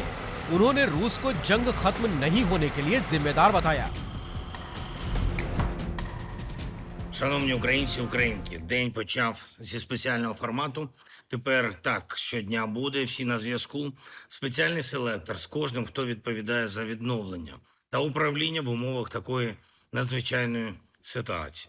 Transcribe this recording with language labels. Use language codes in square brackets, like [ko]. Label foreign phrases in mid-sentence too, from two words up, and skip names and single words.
[hi] उन्होंने रूस को जंग खत्म नहीं होने के लिए जिम्मेदार बताया। [uk] Шановні українці, українки, день почав зі спеціального формату. Тепер так щодня буде, всі на зв'язку. Спеціальний селектор з кожним, хто відповідає за відновлення. та управління в умовах такої надзвичайної ситуації.